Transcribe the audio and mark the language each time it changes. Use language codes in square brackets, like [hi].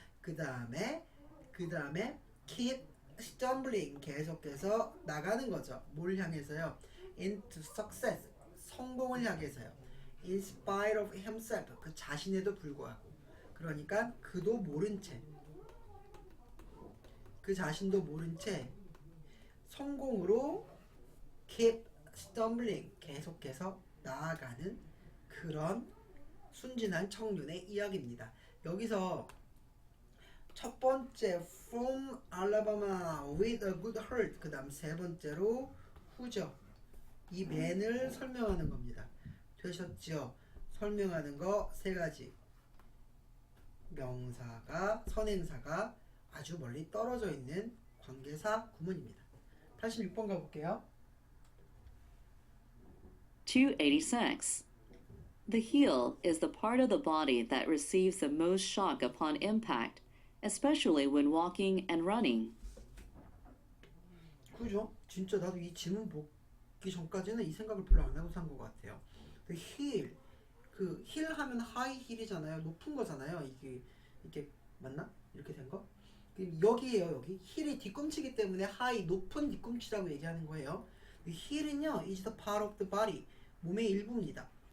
[ko] 그 다음에 [en] keep stumbling, [ko] 계속해서 나가는 거죠. 뭘 향해서요? [en] into success, [ko] 성공을 향해서요. [en] in spite of himself, [ko] 그 자신에도 불구하고. 그러니까 그도 모른 채, 그 자신도 모른 채 성공으로 [en] keep stumbling, [ko] 계속해서 나아가는 그런 순진한 청년의 이야기입니다. 여기서 첫 번째 [en] from Alabama with a good heart, [ko] 그 다음 세 번째로 who죠. 이 man을 설명하는 겁니다. 되셨죠? 설명하는 거 세 가지. 명사가, 선행사가 아주 멀리 떨어져 있는 관계사 구문입니다. 86번 가볼게요. 286. [en] The heel is the part of the body that receives the most shock upon impact, especially when walking and running. [ko] 그죠? 진짜 나도 이 질문 보기 전까지는 이 생각을 별로 안 하고 산 것 같아요. 그 힐, 그 힐 하면 하이 힐이잖아요. 높은 거잖아요. 이게 맞나? 이렇게 된 거? 여기에요, 여기. 힐이 뒤꿈치기 때문에 하이, 높은 뒤꿈치라고 얘기하는 거예요. 힐은요, [en] is the part of the body, [ko] 몸의 일부입니다.